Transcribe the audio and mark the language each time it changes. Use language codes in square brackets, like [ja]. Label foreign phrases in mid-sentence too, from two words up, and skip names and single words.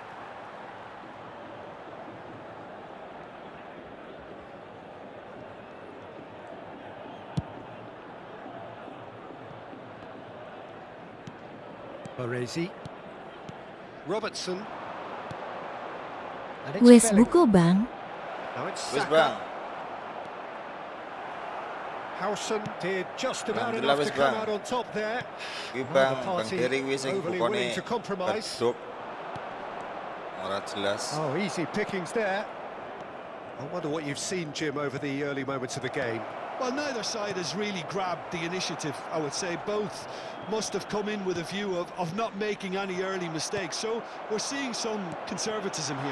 [en] Baresi. Robertson. And it's [jv] Wes [en] Bellingham. [jv] buko, Bang. [en] Now it's [jv] Wis, Saka. Bang. [en] Howson did just about [ar] Alhamdulillah, [en] enough to [jv] wis, [en] come [jv] Bang. [en] out on top there. [jv] Iki, [en] Well, [jv] Bang, [en] the [jv] Bang [en] party [jv] Dery wis sing [en] overly [jv] bukone [en] willing to compromise. [jv] keduk. Ora jelas. [en] Oh, easy pickings there. I wonder what you've seen, Jim, over the early moments of the game. Well, neither side has really grabbed the initiative, I would say. Both must have come in with a view of not making any early mistakes. So we're seeing some conservatism here.